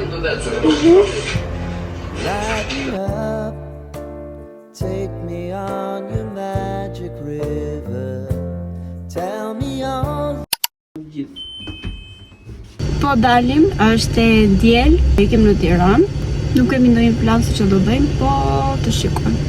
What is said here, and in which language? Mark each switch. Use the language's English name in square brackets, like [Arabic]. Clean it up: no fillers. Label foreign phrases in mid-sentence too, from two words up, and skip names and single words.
[English] Lighten up, take me on your magic river. Tell me all. [Albanian] Po dalim, është e diel, ikim në Tiranë. Nuk kemi ndonjë plan se ç'do do bëjmë, po të shikojmë.